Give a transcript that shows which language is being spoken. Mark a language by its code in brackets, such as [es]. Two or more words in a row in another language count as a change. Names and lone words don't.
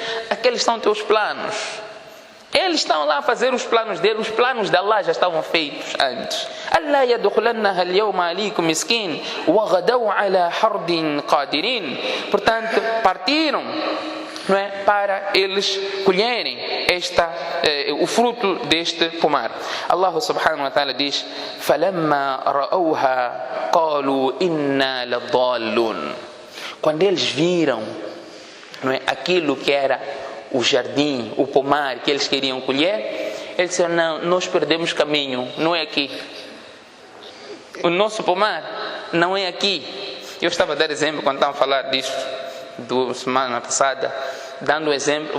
[pt] Aqueles são teus planos. Eles estão lá a fazer os planos deles, os planos de Allah já estavam feitos antes. [ar] الله يدخلنها اليوم عليكم مسكين وغدوا على حرد قادرين. [pt] Portanto, partiram, não é, para eles colherem o fruto deste pomar. Allah [ar] سبحانه وتعالى [pt] diz: [ar] فلما رأوها قالوا إنا لضالون. [pt] Quando eles viram, não é, aquilo que era o jardim, o pomar que eles queriam colher, eles disseram: não, nós perdemos caminho, não é aqui. O nosso pomar não é aqui. Eu estava a dar exemplo quando estava a falar disto da semana passada, dando exemplo.